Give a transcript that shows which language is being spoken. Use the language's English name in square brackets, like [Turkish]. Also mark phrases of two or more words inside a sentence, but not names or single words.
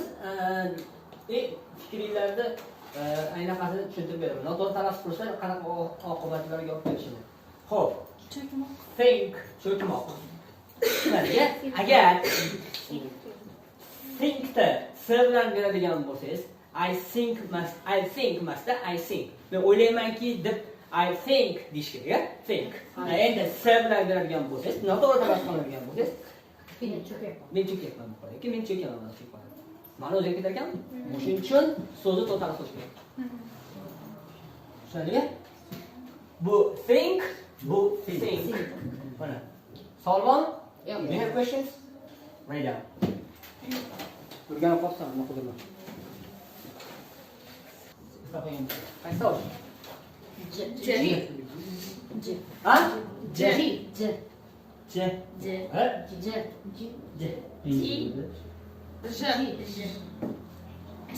[Uzbek] Fikringlarda aynaqasini tushuntirib beraman. Noto'g'ri talaffuz qilsa qanaqa oqibatlarga olib kelishini. Xo'p. Think, cho'kmoq. Agar think'da s bilan beradigan bo'lsangiz, [English] I think [Uzbek] emasda [English] I think. [Uzbek] Men o'ylaymanki deb [English] I think [Uzbek] deyish kerak, think. Endi s bilan beradigan bo'lsangiz, noto'g'ri tarafiga qiladigan bo'lsangiz, men cho'kyapman bu qo'yga. Men cho'kyaman deb qo'yadi. Ma'no o'zgarib ketar ekan. Shuning uchun so'zni to'g'ri qilish kerak. Tushundingmi? Bu think, bu think. Mana. Savol bormi? [English] You have questions? Write down. [Uzbek] O'rganib qolsam, nima qilaman? Qaysi tovush? J. Ha? J. J. J. Ha? J. J. J.